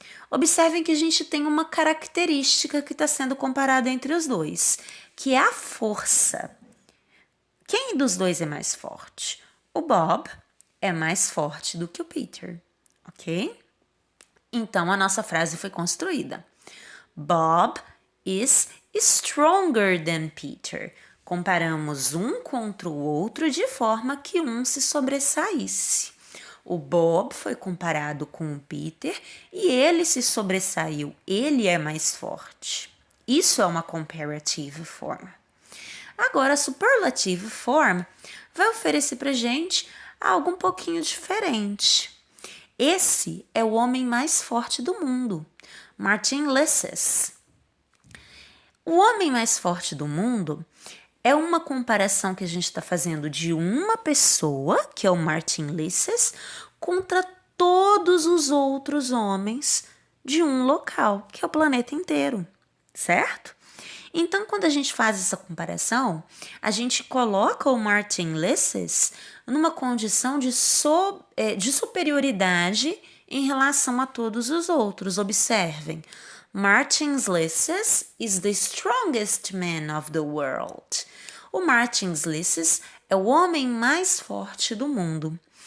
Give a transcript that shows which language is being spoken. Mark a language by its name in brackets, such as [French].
[Portuguese] Observem que a gente tem uma característica que está sendo comparada entre os dois, que é a força. Quem dos dois é mais forte? O Bob é mais forte do que o Peter, ok? Então a nossa frase foi construída. [English] Bob is stronger than Peter. [Portuguese] Comparamos um contra o outro de forma que um se sobressaísse. O Bob foi comparado com o Peter e ele se sobressaiu. Ele é mais forte. Isso é uma comparative form. Agora, a superlative form vai oferecer para gente algo um pouquinho diferente. Esse é o homem mais forte do mundo, Martin Lisses. O homem mais forte do mundo é uma comparação que a gente está fazendo de uma pessoa, que é o Martin Lisses, contra todos os outros homens de um local, que é o planeta inteiro, certo? Então, quando a gente faz essa comparação, a gente coloca o Martin Lisses numa condição de superioridade em relação a todos os outros. [English] Observem, Martin Lisses is the strongest man of the world. [Portuguese] O Martin Lisses é o homem mais forte do mundo.